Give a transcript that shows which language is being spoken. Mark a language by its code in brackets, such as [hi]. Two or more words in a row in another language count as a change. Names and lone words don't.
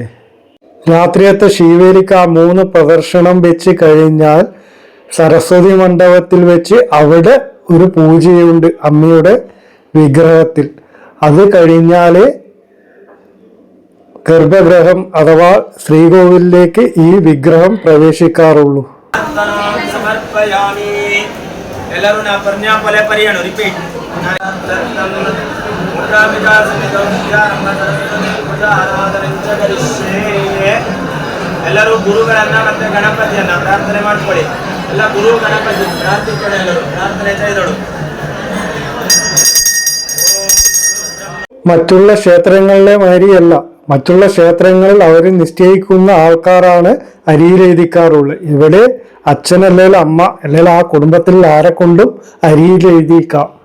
[ml] രാത്രിയത്തെ ശീവേലിക്ക് ആ 3 പ്രദർശനം വെച്ച് കഴിഞ്ഞാൽ സരസ്വതി മണ്ഡപത്തിൽ വെച്ച് അവിടെ ഒരു പൂജയുണ്ട് അമ്മയുടെ വിഗ്രഹത്തിൽ. അത് കഴിഞ്ഞാല് ഗർഭഗൃഹം അഥവാ ശ്രീകോവിലേക്ക് ഈ വിഗ്രഹം പ്രവേശിക്കാറുള്ളൂ. [kn] ಎಲ್ಲರೂ ಗುರುಗಳನ್ನ ಮತ್ತೆ ಗಣಪತಿಯನ್ನ ಪ್ರಾರ್ಥನೆ ಮಾಡ್ಕೊಳ್ಳಿ. ಎಲ್ಲ ಗುರು ಗಣಪತಿ ಪ್ರಾರ್ಥಿಕೊಳ್ಳಿ. ಎಲ್ಲರೂ [ml] പ്രാർത്ഥന ചെയ്തോളൂ. മറ്റുള്ള ക്ഷേത്രങ്ങളിലെ മാതിരിയല്ല. മറ്റുള്ള ക്ഷേത്രങ്ങളിൽ അവർ നിശ്ചയിക്കുന്ന ആൾക്കാരാണ് അരിയിൽ എഴുതിക്കാറുള്ളത്. ഇവിടെ അച്ഛൻ അല്ലെങ്കിൽ അമ്മ അല്ലെങ്കിൽ ആ കുടുംബത്തിൽ ആരെ കൊണ്ടും അരിയിൽ എഴുതിക്കാം.